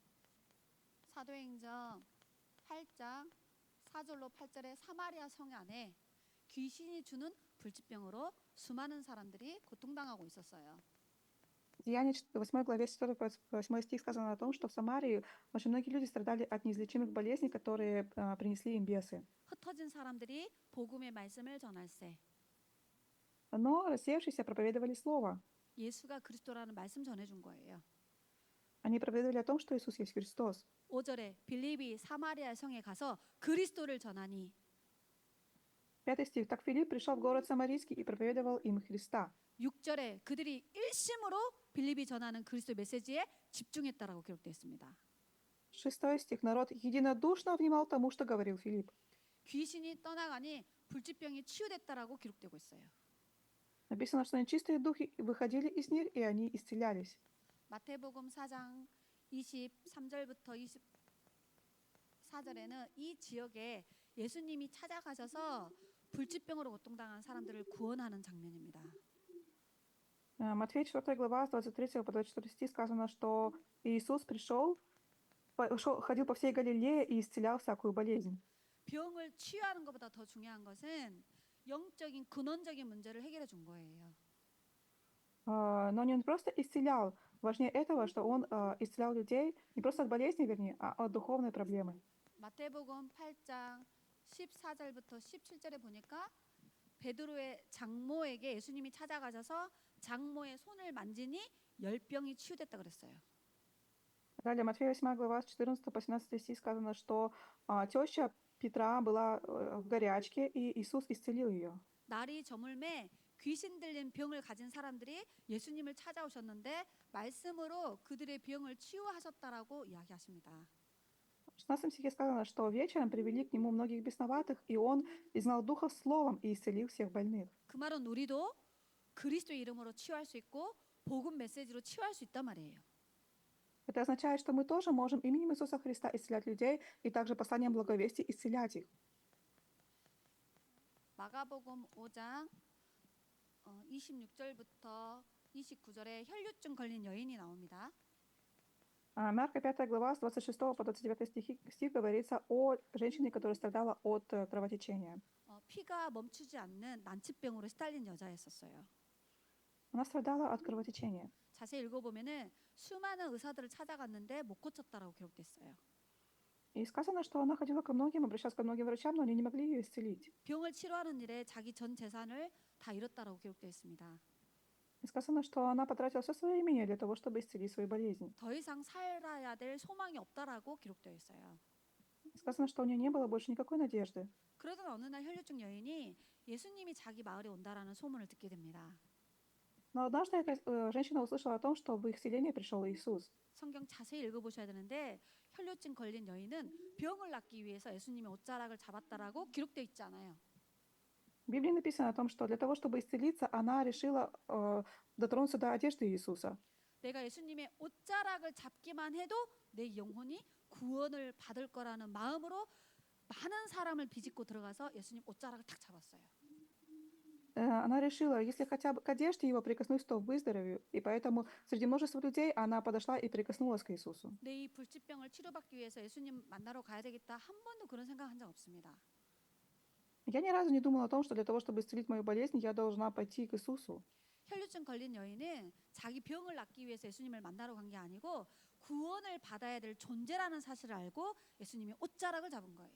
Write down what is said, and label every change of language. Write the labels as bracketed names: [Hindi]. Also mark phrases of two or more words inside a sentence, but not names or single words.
[Korean] 사도행전 8장 4절로 8절의 사마리아 성 안에 귀신이 주는 불치병으로 수많은 사람들이 고통당하고 있었어요. [Russian] В Деянии 8 главе 4-8 стих сказано о том, что в Самарии очень многие люди страдали от неизлечимых болезней, которые принесли им бесы. [Korean] 흩어진 사람들이 복음의 말씀을 전할세. [Russian] Но рассеявшиеся проповедовали Слово. [Korean] 예수가 그리스도라는 말씀 전해준 거예요. [Russian] Они проповедовали о том, что Иисус есть Христос. [Korean] 5절에 빌립이 사마리아 성에 가서 그리스도를 전하니 [Russian] 5 стих. Так Филипп пришел в город Самарийский и проповедовал им Христа. [Korean] 6절에 그들이 일심으로 빌립이 전하는 그리스도 메시지에 집중했다라고 기록되어 있습니다. [Russian] 6 стих. Народ единодушно внимал тому, что говорил Филипп. [Korean] 귀신이 떠나가니 불치병이 치유됐다라고 기록되고 있어요. [Russian] Написано, что нечистые духи выходили из них, и они исцелялись. [Korean] 마태복음 4장 23절부터 24절에는 이 지역에 예수님이 찾아가셔서 불치병으로 고통당한 사람들을 구원하는 장면입니다. [Russian] Матфея 4 глава, с 23 по 24 стих сказано, что Иисус ходил по всей Галилее и исцелял всякую болезнь. [Korean] 병을 치유하는 것보다 더 중요한 것은 영적인 근원적인 문제를 해결해 준 거예요. [Russian] Но не он просто исцелял. Важнее этого, что он исцелял людей не просто от болезни, вернее, а от духовной проблемы. [Korean] 마태복음 8장 14절부터 17절에 보니까 베드로의 장모에게 예수님이 찾아가셔서 장모의 손을 만지니 열병이 치유됐다 그랬어요. [Russian] Далее, Матфея 8 глава, с 14 по 17 стих сказано, что теща Петра была в горячке, и Иисус исцелил ее. [Korean] 날이 저물매 귀신 들린 병을 가진 사람들이 예수님을 찾아오셨는데 말씀으로 그들의 병을 치유하셨다라고 이야기하십니다. [Russian] В 16 стихе сказано, что вечером привели к нему многих бесноватых, и он изгнал духов словом и исцелил всех больных. [Korean] 그 말은 우리도 그리스도 이름으로 치유할 수 있고 복음 메시지로 치유할 수 있단 말이에요. [Russian] Это означает, что мы тоже можем именем Иисуса Христа исцелять людей и также посланием благовестия исцелять их. [Korean] 마가복음 5장 26절부터 29절에 혈류증 걸린 여인이 나옵니다. [Russian] Марка 5 глава, с 26 по 29 стих говорится о женщине, которая страдала от кровотечения. [Korean] 피가 멈추지 않는 난치병으로 시달린 여자였었어요. [Russian] Она страдала от кровотечения. [Korean] 자세히 읽어보면은 수많은 의사들을 찾아갔는데 못 고쳤다라고 기록됐어요. [Russian] И сказано, что она ходила ко многим, обращалась ко многим врачам, но они не могли ее исцелить. [Korean] 병을 치료하는 일에 자기 전 재산을 다 잃었다라고 기록되어 있습니다. [Russian] И сказано, что она потратила все свое имение для того, чтобы исцелить свою болезнь. [Korean] 더 이상 살아야 될 소망이 없다라고 기록되어 있어요. [Russian] Сказано, что у нее не было больше никакой надежды. [Korean] 그러던 어느 날 혈류증 여인이 예수님이 자기 마을에 온다라는 소문을 듣게 됩니다. [Russian] Но однажды эта женщина услышала о том, что в их селение пришел Иисус. [Korean] 성경 자세히 읽어보셔야 되는데 혈류증 걸린 여인은 병을 낫기 위해서 예수님의 옷자락을 잡았다라고 기록되어 있지 않아요. [Russian] В Библии написано о том, что для того, чтобы исцелиться, она решила дотронуться до одежды Иисуса. [Korean] 내가 예수님의 옷자락을 잡기만 해도 내 영혼이 구원을 받을 거라는 마음으로 많은 사람을 비집고 들어가서 예수님 옷자락을 탁 잡았어요. [Russian] Она решила, если хотя бы к одежде его прикоснусь, то выздоровею. И поэтому среди множества людей она подошла и прикоснулась к Иисусу. [Korean] 내 이 불치병을 치료받기 위해서 예수님 만나러 가야 되겠다. 한 번도 그런 생각한 적 없습니다. [Russian] Я ни разу не думала о том, что для того, чтобы исцелить мою болезнь, я должна пойти к Иисусу. [Korean] 혈류증 걸린 여인은 자기 병을 낫기 위해서 예수님을 만나러 간 게 아니고 구원을 받아야 될 존재라는 사실을 알고 예수님이 옷자락을 잡은 거예요.